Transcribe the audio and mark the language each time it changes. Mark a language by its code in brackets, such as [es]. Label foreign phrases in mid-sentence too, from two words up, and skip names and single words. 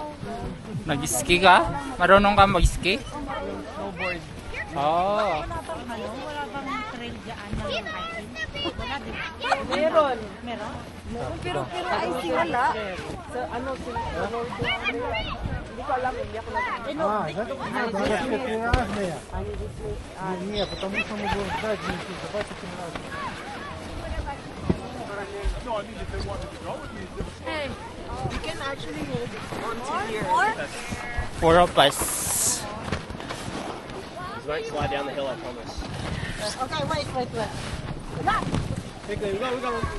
[tl] Nag-ski ka? Marunong ka mag-ski? Snowboard. Oo. Wala bang trail dyan na hiking? Wala din. Meron. Meron? Pero [en] I see [tl] wala. Sa ano, hindi ko alam, hindi ako nag- [ru] Не, потому что мы будем ждать здесь, давайте сразу. [en] Hey, you can actually hold onto here. 4 of us. This might slide down the hill, I promise. Okay, wait. Quickly, we go.